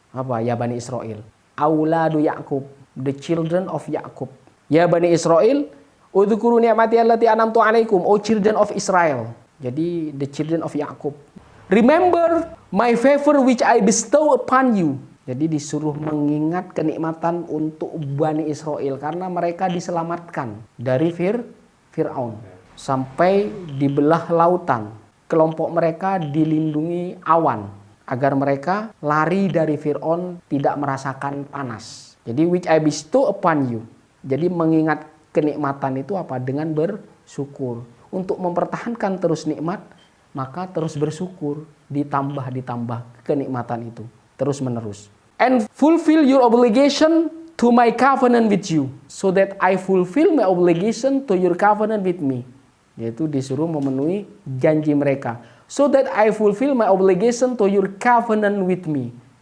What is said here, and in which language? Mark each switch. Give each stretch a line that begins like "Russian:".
Indonesian: Apa ya
English: Bani Israel?
Arabic: Auladu
English: Ya'qub, the children of Ya'qub.
Arabic: Ya Bani Israel, adhkuru ni'mati allati an'amtu alaikum,
English: O children of Israel. Jadi the children of Ya'qub. Remember my favor which I bestow upon you.
Indonesian: Jadi disuruh mengingat kenikmatan untuk Bani Israel karena mereka diselamatkan dari Fir'aun sampai dibelah lautan. Kelompok mereka dilindungi awan agar mereka lari dari Fir'aun, tidak merasakan panas.
English: Jadi which I bestow upon you.
Indonesian: Jadi mengingat kenikmatan itu apa? Dengan bersyukur. Untuk mempertahankan terus nikmat, maka terus bersyukur, ditambah kenikmatan itu terus menerus.
English: And fulfill your obligation to my covenant with you, so that I fulfill my obligation to your covenant with me.
Indonesian: Yaitu disuruh memenuhi janji mereka.
English: So that I fulfill my obligation to your covenant with me.